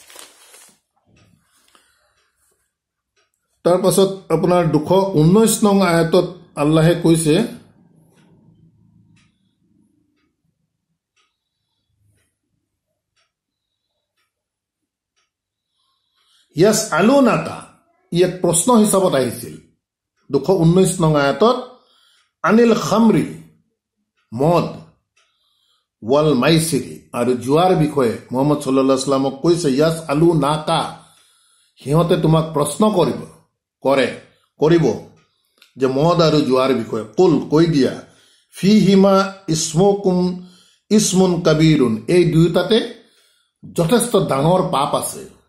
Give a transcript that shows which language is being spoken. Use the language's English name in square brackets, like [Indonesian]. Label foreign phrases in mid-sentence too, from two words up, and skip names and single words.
[Assamese] তাৰ পাছত আপোনাৰ 219 নং আয়াতত আল্লাহে কৈছে [Arabic] يسألونك, [Assamese] ই এক প্ৰশ্ন হিচাপত আহিছিল 219 নং আয়াতত, [Arabic] عن الخمر, [Assamese] মদ, [Arabic] والميسر, [Assamese] আৰু জুৱাৰ বিষয়ে মুহাম্মদ [Arabic] صلى الله عليه وسلم [Assamese] কৈছে [Arabic] يسألونك, [Assamese] সিহঁতে তোমাক প্ৰশ্ন কৰিব যে মদ আৰু জুৱাৰ বিষয়ে। কুল, কৈ দিয়া, [Arabic] فيهما إثم كبير, [Assamese] এই দুয়োটাতে যথেষ্ট ডাঙৰ পাপ আছে।